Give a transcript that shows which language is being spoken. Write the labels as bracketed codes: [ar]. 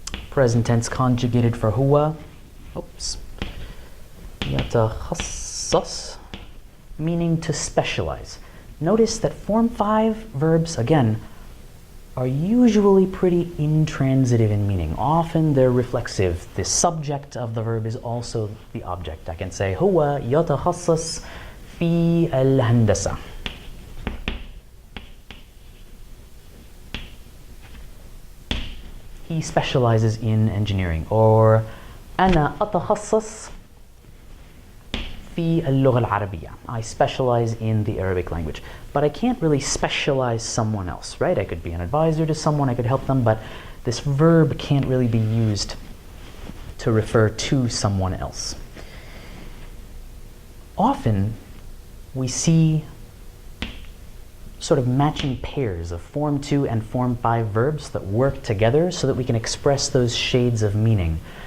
[en] Present tense conjugated for huwa. Oops. Yatakhassas, meaning to specialize. Notice that form 5 verbs, again, are usually pretty intransitive in meaning. Often they're reflexive. The subject of the verb is also the object. I can say [ar] هو يتخصص في الهندسة. [en] He specializes in engineering. [ar] Or أنا أتخصص في اللغة العربية. [en] I specialize in the Arabic language. But I can't really specialize someone else, right? I could be an advisor to someone, I could help them, but this verb can't really be used to refer to someone else. Often, we see sort of matching pairs of Form 2 and Form 5 verbs that work together so that we can express those shades of meaning.